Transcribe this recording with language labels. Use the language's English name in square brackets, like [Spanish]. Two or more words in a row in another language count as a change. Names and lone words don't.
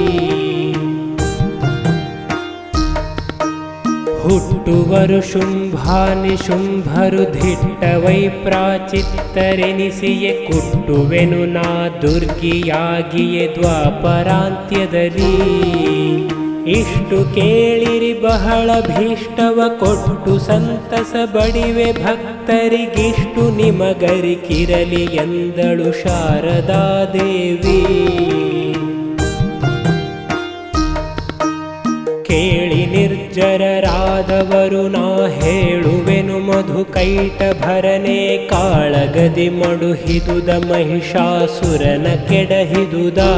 [Kannada] ಹುಟ್ಟುವರು ಶುಂಭಾನಿ ಶುಂಭರು ಧಿಟ್ಟ ವೈಪ್ರಾಚಿತ್ತರೆನಿಸಿಯೇ ಕುಟ್ಟುವೆನು ನಾ ದುರ್ಗಿಯಾಗಿಯೇ ದ್ವಾಪರಾಂತ್ಯದಲ್ಲಿ ಇಷ್ಟು ಕೇಳಿರಿ ಬಹಳ ಭೀಷ್ಟವ ಕೊಟ್ಟು ಸಂತಸ ಬಡಿವೆ ಭಕ್ತರಿಗಿಷ್ಟು ನಿಮಗರಿಕಿರಲಿ ಎಂದಳು ಶಾರದಾ ದೇವಿ ಕೇಳಿ ನಿರ್ಜರರಾದವರು ನಾ ಹೇಳುವೆನು ಮಧು ಕೈಟಭರನೆ ಕಾಳಗದಿ ಮಡುಹಿದುದ ಮಹಿಷಾಸುರನ ಕೆಡಹಿದುದ